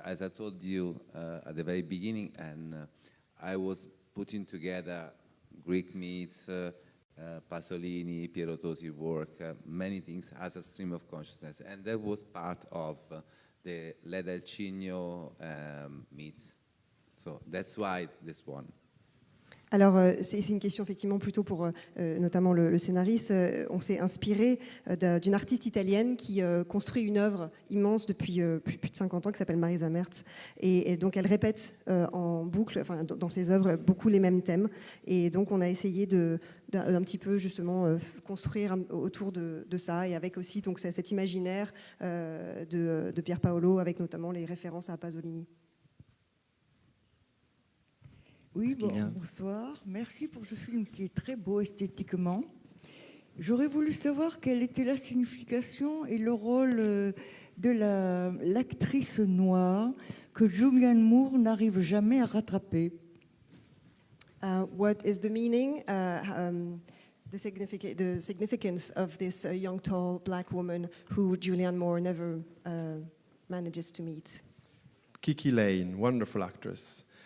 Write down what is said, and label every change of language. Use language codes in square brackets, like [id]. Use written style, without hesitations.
[en] As I told you at the very beginning, and I was putting together Greek myths, Pasolini, Piero Tosi work, many things as a stream of consciousness. And that was part of the Led-Alcigno myth. So that's why this one. [fr] Alors, c'est une question effectivement plutôt pour notamment le scénariste. On s'est inspiré d'une artiste italienne qui construit une œuvre immense depuis plus de 50 ans qui s'appelle Marisa Merz. Et donc, elle répète en boucle, enfin, dans ses œuvres, beaucoup les mêmes thèmes. Et donc, on a essayé d'un petit peu justement construire autour de ça, et avec aussi donc, cet imaginaire de Pier Paolo, avec notamment les références à Pasolini. Oui, Est-ce qu'il y a- bonsoir. Merci pour ce film qui est très beau esthétiquement. J'aurais voulu savoir quelle était la signification et le rôle de l'actrice noire que Julianne Moore n'arrive jamais à rattraper. [en] What is the meaning, the significance of this young, tall black woman who Julianne Moore never manages to meet? Kiki Lane, wonderful actress.